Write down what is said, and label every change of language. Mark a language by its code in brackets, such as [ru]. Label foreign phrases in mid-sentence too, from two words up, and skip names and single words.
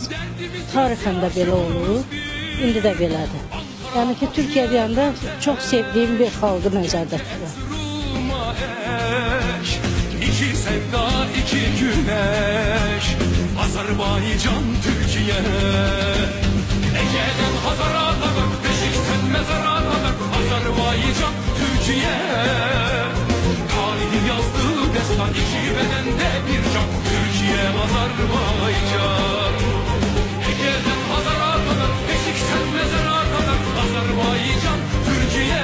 [az] Tarixən də belə olur, indi də belədir. Yəni ki, Türkiyə deyəndə çox sevdiyim bir xalqı nəzərdə tutur. [tr] İki sevda, iki güneş, Azərbaycan, Türkiyə. Ege'den Hazar'a kadar, Beşik'ten Mezar'a kadar, Azərbaycan, Türkiyə. Tarihin yazdığı destan, iki bedende bir can, Türkiyə, Azərbaycan. Ege'den Hazar'a kadar, Beşik'ten Mezar'a kadar, Azərbaycan, Türkiyə.